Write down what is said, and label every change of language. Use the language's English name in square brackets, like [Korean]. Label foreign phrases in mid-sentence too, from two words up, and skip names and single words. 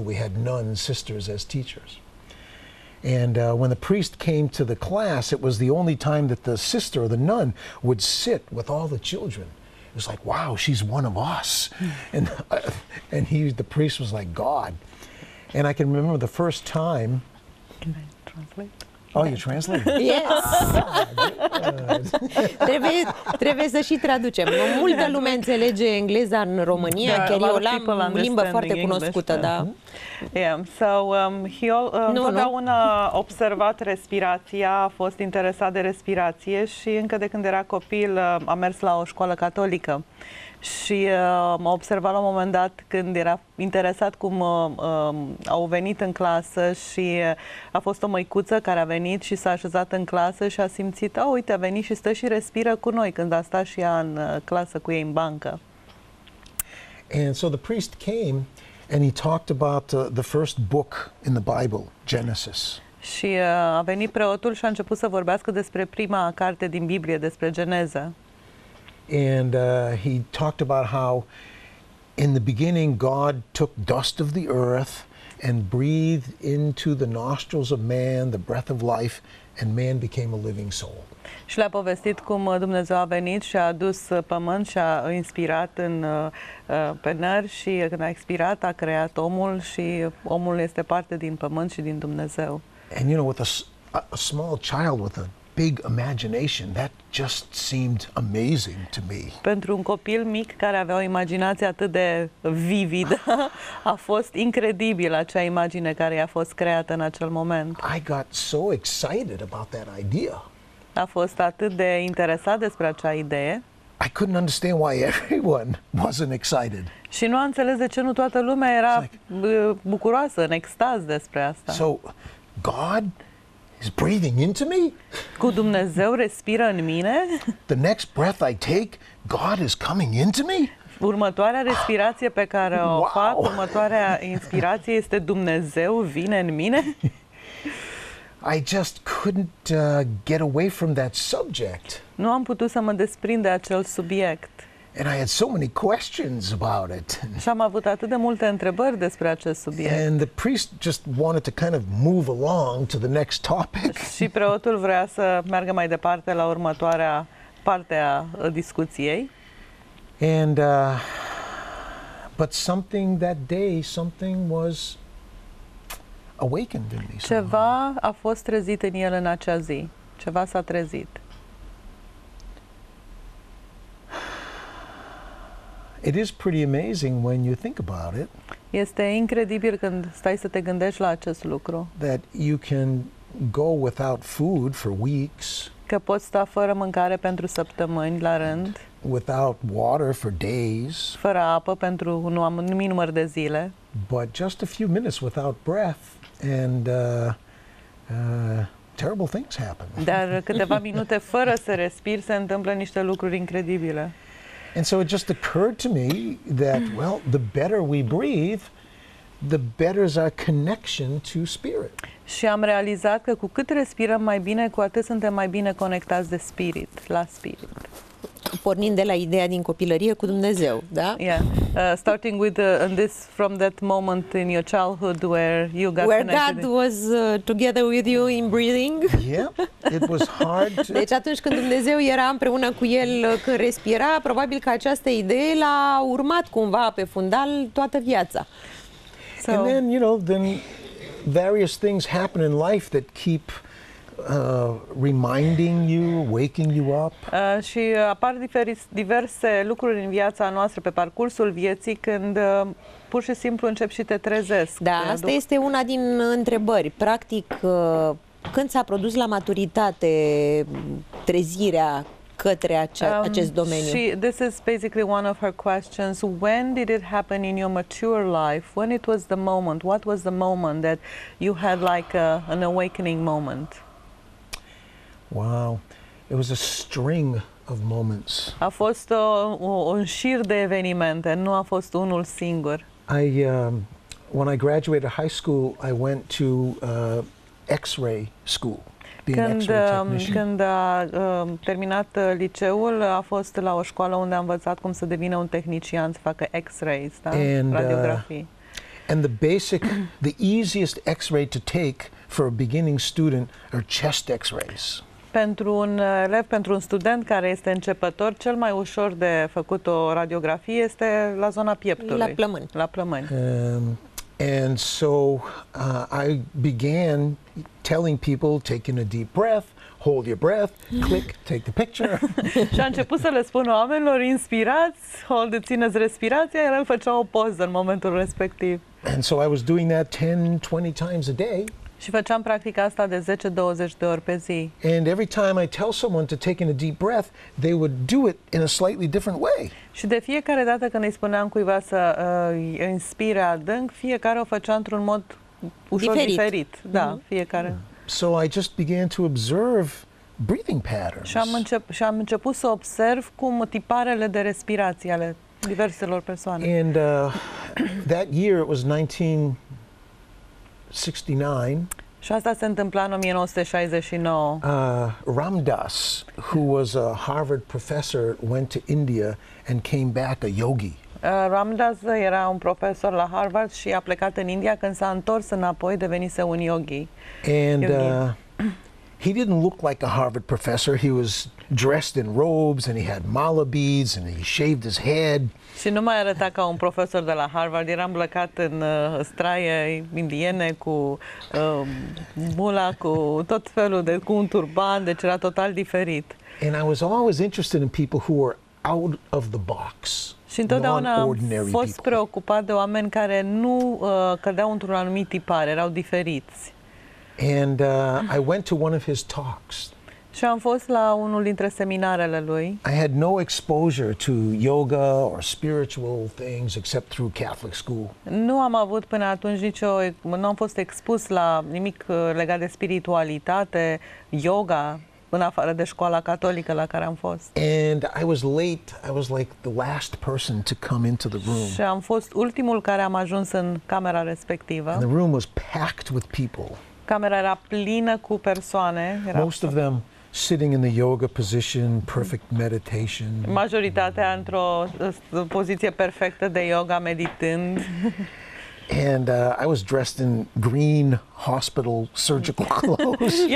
[English] We had nuns, sisters as teachers. And when the priest came to the class, it was the only time that the sister or the nun would sit with all the children. It was like, wow, she's one of us. And the priest was like God. And I can remember the first time. Can I translate? Oh, you translate? Yes! [Romanian] trebuie să și traducem. Multă lume înțelege engleza în România, chiar eu am limbă foarte cunoscută, da. [English] Yeah, so [Romanian] întotdeauna observat respirația, a fost interesat de respirație și încă de când era copil a mers la o școală catolică. Și m-a observat la un moment dat când era interesat cum au venit în clasă și a fost o măicuță care a venit și s-a așezat în clasă și a simțit, uite, a venit și stă și respiră cu noi când a stat și ea în clasă cu ei în bancă. [English] And so the priest came and he talked about the first book in the Bible, Genesis. [Romanian] Și a venit preotul și a început să vorbească despre prima carte din Biblie, despre Geneză. [English] And he talked about how in the beginning God took dust of the earth and breathed into the nostrils of man the breath of life, and man became a living soul. [Romanian] Și le-a povestit cum Dumnezeu a venit și a adus pământ și a inspirat pe nări și când a expirat a creat omul și omul este parte din pământ și din Dumnezeu. [English] And you know, with a small child with a big imagination, that just seemed amazing to me. [Romanian] Pentru un copil mic care avea o imaginație atât de vividă, a fost incredibil acea imagine care i-a fost creată în acel moment. [English] I got so excited about that idea. [Romanian] A fost atât de interesat despre acea idee. [English] I couldn't understand why everyone wasn't excited. [Romanian] Și nu a înțeles de ce nu toată lumea era bucuroasă, în extaz despre asta. [English] So, God is breathing into me? [Romanian] Cu Dumnezeu respiră în mine? [English] The next breath I take, God is coming into me? [Romanian] Următoarea respirație pe care o fac, următoarea inspirație este Dumnezeu vine în mine? [English] I just couldn't get away from that subject. [Romanian] Nu am putut să mă desprind de acel subiect. [English] And I had so many questions about it. [Romanian] Și am avut atât de multe întrebări despre acest subiect. [English] And the priest just wanted to kind of move along to the next topic. [Romanian] Și preotul vrea să meargă mai departe la următoarea parte a discuției. [English] And but something that day, something was awakened in me. [Romanian] Ceva a fost trezit în el în acea zi. Ceva s-a trezit. [English] It is pretty amazing when you think about it. [Romanian] Este incredibil când stai să te gândești la acest lucru. [English] That you can go without food for weeks. [Romanian] Că poți sta fără mâncare pentru săptămâni la rând. [English] Without water for days. [Romanian] Fără apă pentru un anumit număr de zile. [English] But just a few minutes without breath and terrible things happen. [Romanian] Dar câteva minute fără să respiri se întâmplă niște lucruri incredibile. [English] And so it just occurred to me that, well, the better we breathe, the better is our connection to spirit. [Romanian] Și am realizat că cu cât respirăm mai bine, cu atât suntem mai bine conectați de spirit, la spirit. Pornind de la ideea din copilărie cu Dumnezeu, da? [English] Yeah. Starting with from that moment in your childhood where you got where connected. God was together with you in breathing. Yeah, it was hard to... [Romanian] Deci atunci când Dumnezeu era împreună cu el când respira, probabil că această idee l-a urmat cumva pe fundal toată viața. [English] So, and then, you know, various things happen in life that keep reminding you, waking you up. [Romanian] Și apar diverse lucruri în viața noastră pe parcursul vieții când pur și simplu încep și te trezesc. Da, asta este una din întrebări. Practic, când s-a produs la maturitate trezirea către acest domeniu? [English] This is basically one of her questions. When did it happen in your mature life? When it was the moment? What was the moment that you had like an awakening moment? Wow, it was a string of moments. [Romanian] A fost un șir de evenimente, nu a fost unul singur. [English] When I graduated high school, I went to X-ray school. [Romanian] Când a terminat liceul, a fost la o școală unde a învățat cum să devină un tehnician, să facă X-rays, da? Radiografii. [English] And the easiest X-ray to take for a beginning student are chest X-rays. [Romanian] Pentru un elev, pentru un student care este începător, cel mai ușor de făcut o radiografie este la zona pieptului. La plămâni. La plămâni. [English] And so I began telling people, take in a deep breath, hold your breath, click, take the picture. [Romanian] Și a început să le spună oamenilor, inspirați, țineți respirația, iar el făcea o poză în momentul respectiv. [English] And so I was doing that 10-20 times a day. [Romanian] Și făceam practica asta de 10-20 de ori pe zi. [English] And every time I tell someone to take in a deep breath, they would do it in a slightly different way. [Romanian] Și de fiecare dată când îi spuneam cuiva să inspire adânc, fiecare o făcea într-un mod ușor diferit. Da, fiecare. [English] So I just began to observe breathing patterns. [Romanian] Și am început să observ cum tiparele de respirație ale diverselor persoane. [English] And that year it was 1969. [Romanian] Și asta se întâmpla în 1969. [English] Ram Dass, who was a Harvard professor, went to India and came back a yogi. [Romanian] Ram Dass era un profesor la Harvard și a plecat în India. Când s-a întors înapoi, devenise un yogi. [English] And he didn't look like a Harvard professor. He was dressed in robes and he had mala beads and he shaved his head. [Romanian] Și nu mai arăta ca un profesor de la Harvard, era îmbrăcat în straie indiene, cu mula, cu tot felul de, cu un turban, deci era total diferit. [English] And I was always interested in people who were out of the box. [Romanian] Și întotdeauna am fost preocupat de oameni care nu cădeau într-un anumit tipar, erau diferiți. [English] And I went to one of his talks. [Romanian] Și am fost la unul dintre seminarele lui. [English] I had no exposure to yoga or spiritual things except through Catholic school. [Romanian] Nu am avut până atunci nu am fost expus la nimic legat de spiritualitate, yoga, în afară de școala catolică la care am fost. [English] And I was late. I was like the last person to come into the room. [Romanian] Și am fost ultimul care am ajuns în camera respectivă. [English] And the room was packed with people. [Romanian] Camera era plină cu persoane. [English] Most of them sitting in the yoga position, perfect meditation. [Romanian] Majoritatea într-o poziție perfectă de yoga, meditând. [English] And I was dressed in green hospital surgical clothes.